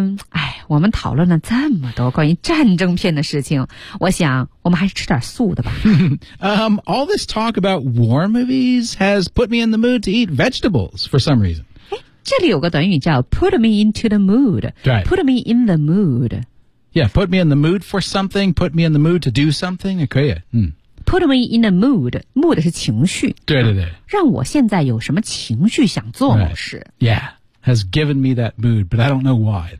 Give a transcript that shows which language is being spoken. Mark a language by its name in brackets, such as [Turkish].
[Chinese] 哎，我们讨论了这么多关于战争片的事情，我想我们还是吃点素的吧。 [English] all this talk about war movies has put me in the mood to eat vegetables for some reason. [Chinese] 哎，这里有个短语叫 [English] put me into the mood. Right. Put me in the mood. Yeah, put me in the mood for something, put me in the mood to do something, [Chinese] 也可以。 [English] 嗯。 Put me in a mood. Mood [Chinese] 是情绪。对对对。让我现在有什么情绪想做某事。 [English] Right. Yeah. Has given me that mood, but I don't know why.